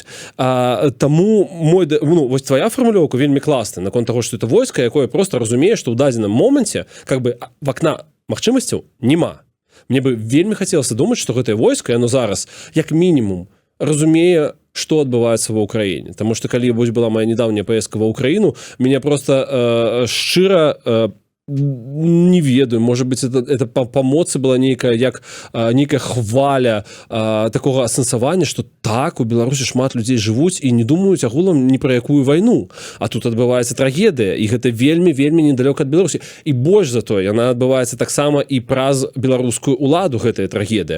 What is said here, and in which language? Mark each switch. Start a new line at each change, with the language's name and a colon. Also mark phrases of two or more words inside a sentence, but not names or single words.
Belarusian: Таму ну, вось твоя фармулёўка вельмі класная наконт таго, што это войска, якое просто разумее, што ў дадзеным моменце
Russian: как бы
Belarusian: вакна магчымасцяў няма. Мне бы вельмі хацелася думаць, што гэтае войска, яно зараз як мінімум разумее, што адбываецца ва ўкраіне. Таму што калі вось была моя недаўняя паездка ва ўкраіну, мяне просто шчыра не ведаю,
Russian: может быть, это
Belarusian: по моцы была нейкая хваля такого асэнсавання, што так, у Беларусі шмат людзей жывуць і не думаюць агулам ні пра якую вайну. А тут адбываецца трагедыя, і гэта вельмі недалёка ад Беларусі. І больш за тое, яна адбываецца таксама і праз беларускую уладу гэтая трагедыя.